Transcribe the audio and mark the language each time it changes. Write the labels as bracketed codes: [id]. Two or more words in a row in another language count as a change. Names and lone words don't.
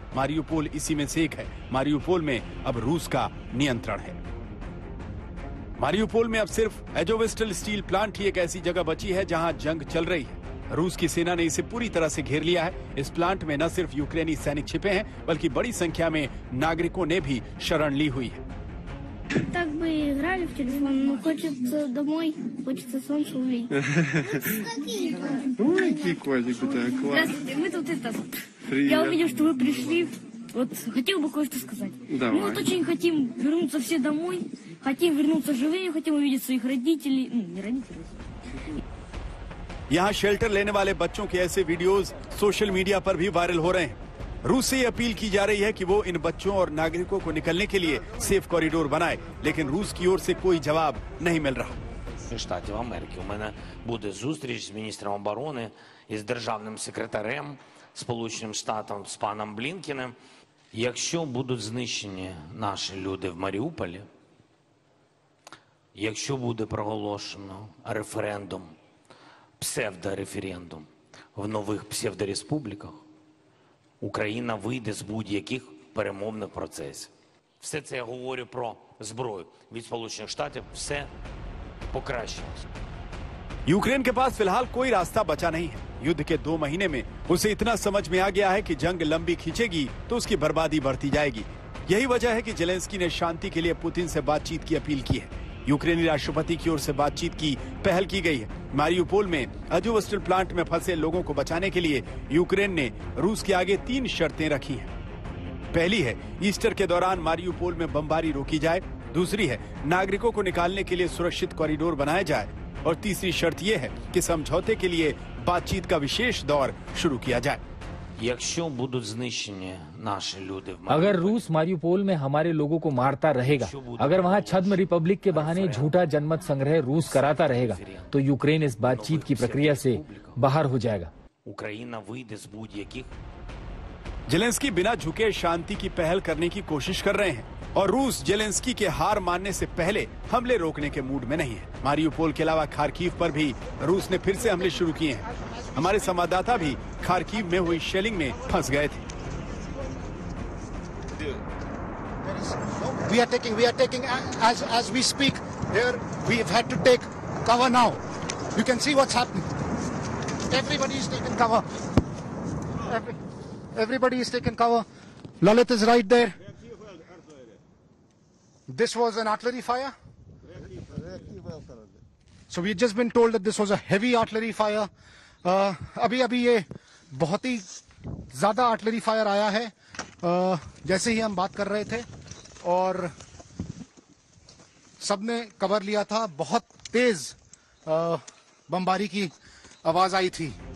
[hi] मारियुपोल इसी में से एक है। मारियुपोल में अब रूस का नियंत्रण है। मारियुपोल में अब सिर्फ एजोवेस्टल स्टील प्लांट ही एक ऐसी जगह बची है जहां जंग चल रही है। रूस की सेना ने इसे पूरी तरह से घेर लिया है। इस प्लांट में न सिर्फ यूक्रेनी सैनिक छिपे हैं, बल्कि बड़ी संख्या में नागरिकों ने भी शरण ली हुई है। [ru] Так бы играли в телефон, но хочется домой, хочется солнце увидеть. Ой, какой котик, да, класс. Здравствуйте, мы тут это... Привет. Я увидел, что вы пришли. Вот хотел бы кое-что сказать. Давай. Мы вот очень хотим вернуться все домой, хотим вернуться живыми, хотим увидеть своих родителей. Ну, не родителей. [hi] यहाँ शेल्टर लेने वाले बच्चों के ऐसे वीडियोस [en] social media [hi] पर भी वायरल हो रहे हैं। रूस से अपील की जा रही है कि वो इन बच्चों और नागरिकों को निकलने के लिए [en] safe corridor [hi] बनाए, लेकिन रूस की ओर से कोई जवाब नहीं मिल रहा। [uk] Штатів Америки. У мене буде зустріч з міністром оборони і з державним секретарем Сполученим Штатам, з паном Блінкеним. Якщо будуть знищені наші люди в Маріуполі, якщо буде проголошено референдум, псевдореферендум в нових псевдореспубліках, Україна вийде з будь-яких перемовних процесів. Все це я говорю про зброю. Від Сполучених Штатів все покращилось. [hi] यूक्रेन के पास फिलहाल कोई रास्ता बचा नहीं है। युद्ध के 2 महीने में उसे इतना समझ में आ गया है कि जंग लंबी खींचेगी तो उसकी बर्बादी बढ़ती जाएगी। यही वजह है कि जेलेंस्की ने शांति के लिए पुतिन से बातचीत की अपील की है। यूक्रेनी राष्ट्रपति की ओर से बातचीत की पहल की गई है। मारियुपोल में एजोवेस्टल प्लांट में फंसे लोगों को बचाने के लिए यूक्रेन ने रूस के आगे 3 शर्तें रखी हैं। पहली है ईस्टर के दौरान मारियुपोल में बमबारी रोकी जाए, दूसरी है नागरिकों को निकालने के लिए सुरक्षित कॉरिडोर बनाया जाए और तीसरी शर्त यह है कि समझौते के लिए बातचीत का विशेष दौर शुरू किया जाए। [uk] Якщо будуть знищені наші люди в [hi] अगर रूस मारियुपोल में हमारे लोगों को मारता रहेगा, अगर वहाँ छद्म रिपब्लिक के बहाने झूठा जनमत संग्रह रूस कराता रहेगा, तो यूक्रेन इस बातचीत की प्रक्रिया से बाहर हो जाएगा। [uk] Україна вийде з будь-яких [hi] जेलेंस्की बिना झुके शांति की पहल करने की कोशिश कर रहे हैं और रूस जेलेंस्की के हार मानने से पहले हमले रोकने के मूड में नहीं है। मारियुपोल के अलावा खार्किव पर भी रूस ने फिर से हमले शुरू किए हैं। हमारे संवाददाता भी खार्किव में हुई शेलिंग में फंस गए थे। [en] We are taking as we speak. Here we have had to take cover now. You can see what's happening. Everybody is taking cover. Everybody is taking cover. Lalit is right there. This was an artillery fire. So we just been told that this was a heavy artillery fire. [hi] अभी ये बहुत ही ज्यादा [en] artillery fire [hi] आया है जैसे ही हम बात कर रहे थे और सबने कवर लिया था। बहुत तेज बमबारी की आवाज आई थी।